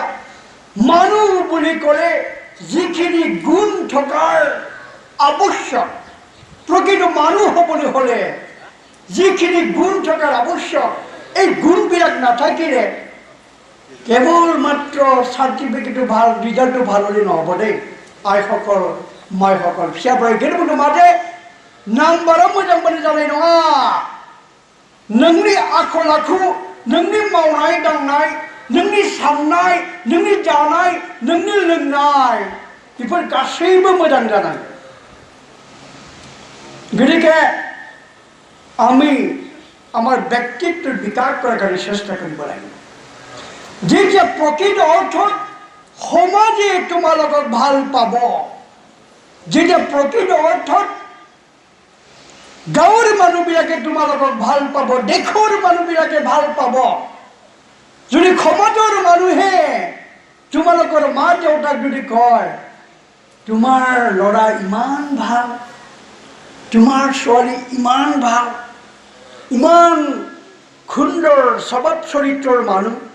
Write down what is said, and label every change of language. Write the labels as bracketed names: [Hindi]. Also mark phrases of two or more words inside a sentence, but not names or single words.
[Assamese] মানুহ বুলি ক'লে যিখিনি গুণ থকাৰ আৱশ্যক প্ৰকৃত মানুহ হ'বলৈ হ'লে যিখিনি গুণ থকাৰ আৱশ্যক এই গুণবিলাক নাথাকিলে কেৱল মাত্ৰ চাৰ্টিফিকেটটো ভাল ৰিজাল্টটো ভাল হ'লে নহ'ব দেই [Bodo] आइসকল माइসকল फिसाफोरा गेदेरफोरखौ माथे नाम्बारा मोजां बानो जानाय नङा नोंनि आखल आखु नोंनि मावनाय दांनाय नोंनि साननाय नोंनि जानाय नोंनि लोंनाय बेफोर गासैबो मोजां जानांगोन [Assamese] गतिके আমি আমার ব্যক্তিত্বৰ বিকাশ কৰাৰ কাৰণে চেষ্টা কৰিব লাগিব যেতিয়া প্ৰকৃত অৰ্থত সমাজে তোমালোকক ভাল পাব যেতিয়া প্ৰকৃত অৰ্থত গাঁৱৰ মানুহবিলাকে তোমালোকক ভাল পাব দেশৰ মানুহবিলাকে ভাল পাব যদি সমাজৰ মানুহে তোমালোকৰ মা দেউতাক যদি কয় তোমাৰ ল'ৰা ইমান ভাল তোমাৰ ছোৱালী ইমান ভাল ইমান সুন্দৰ স্বভাৱ চৰিত্ৰৰ মানুহ